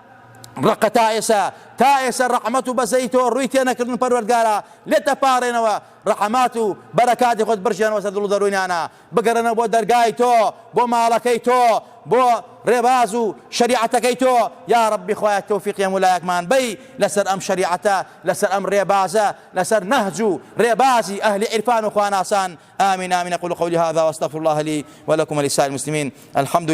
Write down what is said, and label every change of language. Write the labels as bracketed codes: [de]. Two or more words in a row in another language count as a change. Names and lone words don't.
[ckb] ڕقە تا ئێستا ڕەحمەت و بەزەی تۆ ڕووی تێ نەکردن پەروەردگارە لێتە پاڕێنەوە ڕەحمات و بەرەکاتی خۆت برژێنەوە سەر دڵ و دەروونیانە بگەڕێنەوە بۆ دەرگای تۆ بۆ ماڵەکەی تۆ بۆ ڕێباز و شریعەتەکەی تۆ یا ربی خوایە تەوفیقی هەموو لایەکمان بەی لەسەر ئەم شریعەتە لەسەر ئەم ڕێبازە لەسەر نەهج و ڕێبازی ئەهلی عرفان و خواناسان آمین آمین [ar] أقول قولي هذا واستغفر الله لي ولكم ولسائر المسلمين الحمد لله.